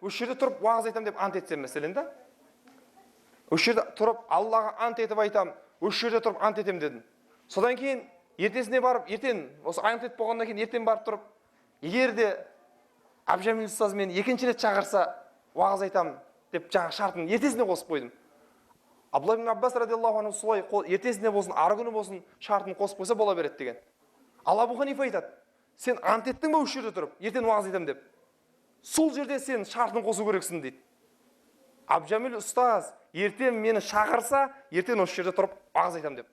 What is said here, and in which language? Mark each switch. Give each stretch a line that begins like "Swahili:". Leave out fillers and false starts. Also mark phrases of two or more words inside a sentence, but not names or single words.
Kazakh: Осы жерде тұрып уағыз айтам деп ант етсем, мәселен да. Осы жерде тұрып Аллаға ант етіп айтам, осы жерде тұрып ант етем дедім. Содан кейін ертесіне барып, ертең осы ант етіп болғаннан кейін ертең барып тұрып, егер де Абжамил ұстаз мені екінші рет шақырса, уағыз айтам деп жаңа шартын ертесіне қосып қойдым. Абдулла ибн Аббас
Arabic: رضي الله عنه
Kazakh: солай ертесіне болсын, ары күні болсын шартын қосып қойса бола береді деген. Ал Абу Ханифа айтады, сен ант еттің бе осы жерде тұрып, ертең уағыз айтам деп. Сол жерде сен шартын қосу керексің дейді. Абжамил ұстаз ертең мені шақырса, ертең осы жерде тұрып уағыз айтам деп.